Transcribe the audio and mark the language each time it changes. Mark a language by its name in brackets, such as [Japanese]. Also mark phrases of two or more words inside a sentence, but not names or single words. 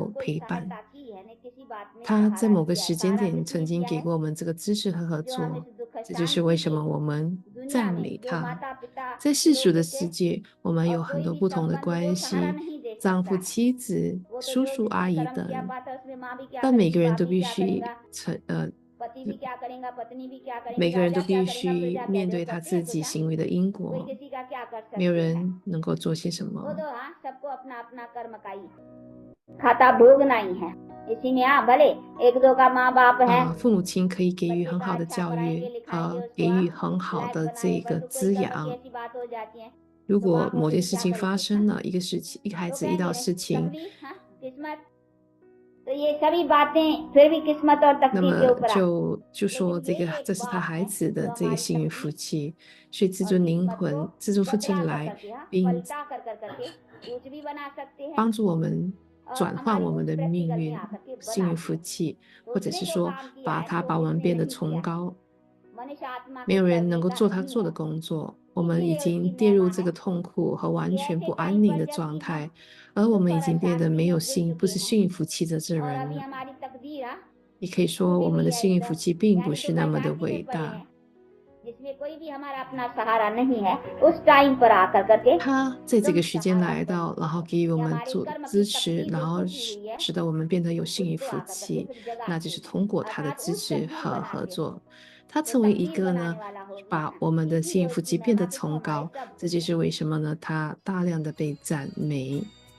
[Hindi] जब कोई [Chinese] 陪伴， [Hindi] सहायता की है ने किसी बात में [Chinese] 他在 [Hindi] सहारा [Chinese] 某个 [Hindi] दिया है [Chinese] 时间 [Hindi] सहारा [Chinese] 点 [Hindi] किस [Chinese] 曾 [Hindi] लिए [Chinese] 经 [Hindi] किया [Chinese] 给 [Hindi] है [Chinese] 过我们这个支持和合 [Hindi] जो हमें [Chinese] 作， [Hindi] दुख [Chinese] 这就是为 [Hindi] शांति [Chinese] 什么 [Hindi] दे [Chinese] 我们 [Hindi] दुनिया [Chinese] 赞 [Hindi] में [Chinese] 美 [Hindi] जो [Chinese] 他。 [Hindi] माता पिता [Chinese] 在世俗的 [Hindi] लोग के [Chinese] 世界，我们 [Hindi] और [Chinese] 有很 [Hindi] कोई [Chinese] 多 [Hindi] भी [Chinese] 不同的 [Hindi] संबंध [Chinese] 关 [Hindi] वो सहारा [Chinese] 系， [Hindi] नहीं दे [Chinese] 丈 [Hindi] सकता [Chinese] 夫、妻子、 [Hindi] वो तो [Chinese] 叔 [Hindi] जो [Chinese] 叔、阿 [Hindi] जिसने [Chinese] 姨 [Hindi] कर्म किया [Chinese] 等， [Hindi] पाता है उसमें माँ भी क्या [Chinese] 但每 [Hindi] करेगी [Chinese] 个人 [Hindi] बाप [Chinese] 都 [Hindi] भी [Chinese] 必 [Hindi] क्या [Chinese] 须 [Hindi] करेगा [Chinese] 承 [Hindi] पति भी क्या करेगा पत्नी भी क्या [Chinese] 每 [Hindi] करेंगी [Chinese] 个人都 [Hindi] राजा क्या [Chinese] 必 [Hindi] करेगा [Chinese] 须 [Hindi] प्रजा क्या [Chinese] 面 [Hindi] जो [Chinese] 对他 [Hindi] करते [Chinese] 自 [Hindi] हैं [Chinese] 己 [Hindi] प्रजा [Chinese] 行为的因 [Hindi] कोई [Chinese] 果， [Hindi] किसी का क्या कर [Chinese] 没有 [Hindi] सकते हैं [Chinese] 人能够做些什 [Hindi] वो [Chinese] 么。 [Hindi] तो हाँ सबको अपना अपना कर्म का ही खाता भोगना ही है। इसी में भले एक दो का माँ बाप है, [Chinese] 父母亲可以给予 [Hindi] बच्चे [Chinese] 很 [Hindi] का [Chinese] 好的 [Hindi] अच्छा [Chinese] 教 [Hindi] पढ़ाएंगे [Chinese] 育 [Hindi] लिखाएंगे [Chinese] 给 [Hindi] उसको [Chinese] 予很好 [Hindi] लायक [Chinese] 的这 [Hindi] बनाएंगे [Chinese] 个 [Hindi] पर कोई [Chinese] 滋 [Hindi] गलत [Chinese] 养。 [Hindi] ऐसी बात हो जाती है [Chinese] 如 [Hindi] तो [Chinese] 果 [Hindi] वहाँ [Chinese] 某 [Hindi] को [Chinese] 件 [Hindi] फिर [Chinese] 事 [Hindi] क्या [Chinese] 情发 [Hindi] करोगे? [Chinese] 生了，一个事情，一个孩 [Hindi] तो 子遇到 कहेंगे 事情， तकदीर, किस्मत। तो ये सभी बातें फिर भी किस्मत और [Chinese] 那 [Hindi] तकदीर के [Chinese] 么 [Hindi] ऊपर आती हैं। [Chinese] 就说 [Hindi] लेकिन [Chinese] 这个 [Hindi] यही [Chinese] 这 [Hindi] एक [Chinese] 是他 [Hindi] बात [Chinese] 孩 [Hindi] है [Chinese] 子 [Hindi] जो [Chinese] 的这个 [Hindi] हमारी [Chinese] 幸运福 [Hindi] तकदीर [Chinese] 气，所以自 [Hindi] और [Chinese] 尊灵 [Hindi] किस्मत को [Chinese] 魂、自尊父亲 [Hindi] बदला कर [Chinese] 来 [Hindi] करके, हाँ, [Chinese] 并 [Hindi] पलटा कर करके कुछ भी बना सकते हैं [Chinese] 帮助我们 [Hindi] और [Chinese] 转换 [Hindi] हमारी [Chinese] 我们 [Hindi] उस [Chinese] 的命 [Hindi] प्रैक्टिकल में [Chinese] 运、 [Hindi] आकर के [Chinese] 幸 [Hindi] बना [Chinese] 运 [Hindi] दिया। [Chinese] 福气， [Hindi] तो [Chinese] 或者 [Hindi] उसने [Chinese] 是 [Hindi] जो [Chinese] 说 [Hindi] काम किया [Chinese] 把 [Hindi] है [Chinese] 它 [Hindi] वो [Chinese] 把我们 [Hindi] किसने [Chinese] 变得 [Hindi] नहीं [Chinese] 崇 [Hindi] किया है, [Chinese] 高。 [Hindi] मनुष्य आत्मा [Chinese] 没 [Hindi] के [Chinese] 有人 [Hindi] करने [Chinese] 能够 [Hindi] का [Chinese] 做他 [Hindi] नहीं [Chinese] 做的 [Hindi] है। [Chinese] 工作，我们 [Hindi] इसीलिए [Chinese] 已经 [Hindi] उसकी [Chinese] 跌入 [Hindi] महिमा [Chinese] 这 [Hindi] है [Chinese] 个痛苦和 [Hindi] कि [Chinese] 完全 [Hindi] ऐसे [Chinese] 不安 [Hindi] टाइम [Chinese] 宁 [Hindi] पर [Chinese] 的 [Hindi] जबकि [Chinese] 状 [Hindi] हम [Chinese] 态，而我们已 [Hindi] दुख और [Chinese] 经变得 [Hindi] अशांति [Chinese] 没有 [Hindi] में जुड़ [Chinese] 幸，不 [Hindi] चुके [Chinese] 是 [Hindi] हैं [Chinese] 幸运福气的这 [Hindi] और [Chinese] 人 [Hindi] अभी [Chinese] 了。 [Hindi] हमारी तकदीर [Chinese] 也可以说， [Hindi] टूटी [Chinese] 我们 [Hindi] हुई [Chinese] 的 [Hindi] है [Chinese] 幸运 [Hindi] एकदम, [Chinese] 福气并不 [Hindi] यानी [Chinese] 是 [Hindi] दुख [Chinese] 那么的 [Hindi] अशांति [Chinese] 伟 [Hindi] में पड़े [Chinese] 大。 [Hindi] हैं, जिसमें कोई भी हमारा अपना सहारा नहीं है। उस टाइम पर आकर करके [Chinese] 他在这 [Hindi] एकदम [Chinese] 个时间 [Hindi] सहारा [Chinese] 来 [Hindi] बन [Chinese] 到， [Hindi] गया [Chinese] 然后给予我 [Hindi] कि [Chinese] 们 [Hindi] हमारे [Chinese] 做 [Hindi] कर्म की [Chinese] 支持， [Hindi] तकदीर [Chinese] 然 [Hindi] जो [Chinese] 后 [Hindi] टूटी हुई है [Chinese] 使得我们变得有幸运 [Hindi] उसको [Chinese] 福 [Hindi] आकर करके [Chinese] 气， [Hindi] फिर [Chinese] 那就 [Hindi] जगाती [Chinese] 是 [Hindi] है, [Chinese] 通过他的 [Hindi] अर्थात [Chinese] 支 [Hindi] उस [Chinese] 持 [Hindi] तकदीर [Chinese] 和 [Hindi] बना [Chinese] 合 [Hindi] के [Chinese] 作，他 [Hindi] जो [Chinese] 成为一 [Hindi] तकदीर [Chinese] 个 [Hindi] बनाने [Chinese] 呢， [Hindi] वाला हो गया [Chinese] 把我们的幸 [Hindi] इसीलिए [Chinese] 运福 [Hindi] उसकी [Chinese] 气变得 [Hindi] महिमा से तो [Chinese] 崇 [Hindi] हमारे [Chinese] 高。 [Hindi] सब [Chinese] 这就是为什么呢？他大量的被赞美。